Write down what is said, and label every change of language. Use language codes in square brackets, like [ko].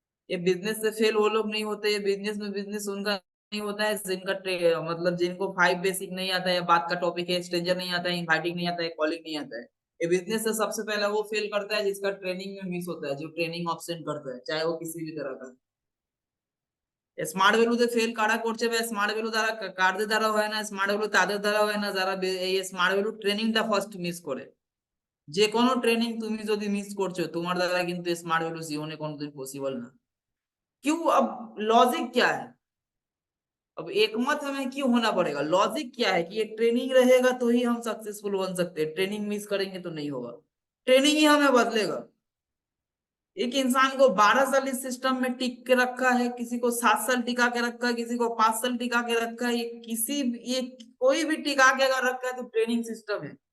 [hi] ये बिजनेस से फेल वो लोग नहीं होते, ये बिजनेस उनका नहीं होता है जिनका मतलब जिनको 5 बेसिक नहीं आता है, बात का टॉपिक है, स्ट्रेंजर नहीं आता है, इनवाइटिंग नहीं आता है, कॉलिंग नहीं आता है। ये बिजनेस से सबसे पहला वो फेल करता है जिसका ट्रेनिंग में मिस होता है, जो ट्रेनिंग ऑप्शन करता है चाहे वो किसी भी तरह का। [bn] স্মার্ট ভ্যালুতে ফেল কারা করছে বা স্মার্ট ভ্যালু দ্বারা কারদের দ্বারা হয় না, স্মার্ট ভ্যালু তাদের দ্বারা হয় না যারা এই স্মার্ট ভ্যালু ট্রেনিংটা ফার্স্ট মিস করে। যে কোনো ট্রেনিং তুমি যদি মিস করছো তোমার দ্বারা কিন্তু স্মাर्ट ভ্যালু জীবনে কোনোদিন পসিবल না। [hi] क्यों? अब लॉजिक क्या है? अब एक मत हमें क्यों होना पड़ेगा? लॉजिक क्या है कि ये ट्रेनिंग रहेगा तो ही हम सक्सेसफुल बन सकते हैं, ट्रेनिंग मिस करेंगे तो नहीं होगा। ट्रेनिंग ही हमें बदलेगा। एक इंसान को 12 साल इस सिस्टम में टिक के रखा है, किसी को 7 साल टिका के रखा है, किसी को 5 साल टिका के रखा है, ये कोई भी टिका के अगर रखा है तो ट्रेनिंग सिस्टम है।